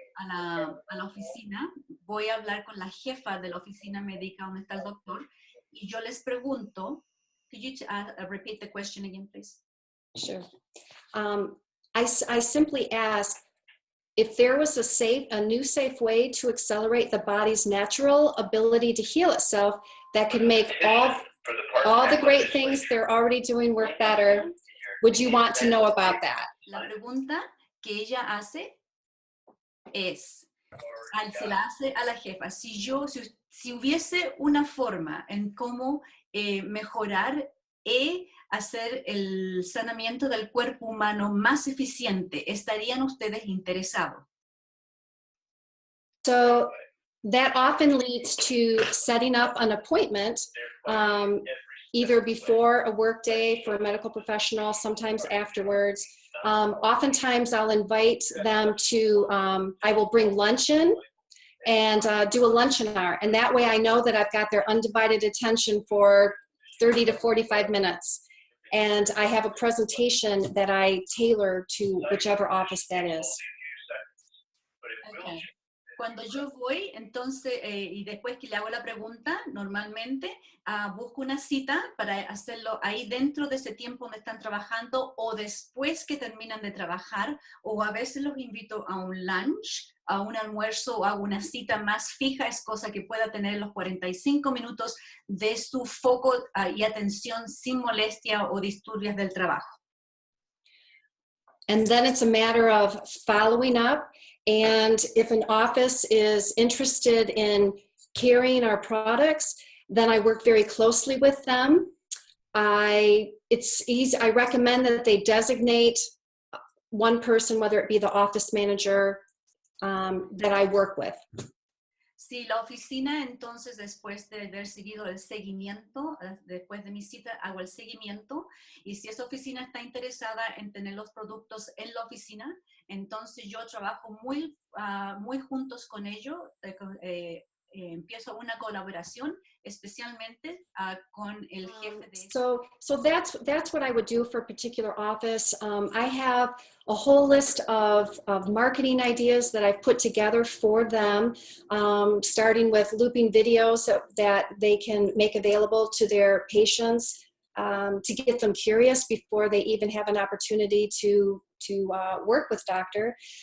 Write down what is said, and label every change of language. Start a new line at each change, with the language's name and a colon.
Spanish: a la oficina, voy a hablar con la jefa de la oficina médica donde está el doctor, y yo les pregunto,
English: could you repeat the question again, please? Sure. I simply ask if there was a new safe way to accelerate the body's natural ability to heal itself that could make all the great things they're already doing work better. Would you want to know about that?
Spanish: La pregunta que ella hace es, se la hace a la jefa, si hubiese una forma en cómo mejorar y hacer el sanamiento del cuerpo humano más eficiente, ¿estarían ustedes interesados?
English: So that often leads to setting up an appointment, either before a work day for a medical professional, sometimes afterwards. Oftentimes I'll invite them to, I will bring luncheon and do a luncheon hour. And that way I know that I've got their undivided attention for 30 to 45 minutes. And I have a presentation that I tailor to whichever office that is. Okay.
Spanish: Cuando yo voy, entonces, y después que le hago la pregunta, normalmente busco una cita para hacerlo ahí dentro de ese tiempo donde están trabajando o después que terminan de trabajar, o a veces los invito a un lunch, a un almuerzo o a una cita más fija, es cosa que pueda tener los 45 minutos de su foco y atención sin molestia o disturbios del trabajo.
English: And then it's a matter of following up. And if an office is interested in carrying our products, then I work very closely with them. It's easy. I recommend that they designate one person, whether it be the office manager that I work with.
Spanish: Si la oficina, entonces, después de haber seguido el seguimiento, después de mi cita, hago el seguimiento, y si esa oficina está interesada en tener los productos en la oficina, entonces yo trabajo muy juntos con ellos, empiezo una colaboración, especialmente con el jefe de...
English: So that's what I would do for a particular office. I have a whole list of marketing ideas that I've put together for them, starting with looping videos that they can make available to their patients to get them curious before they even have an opportunity to work with doctor.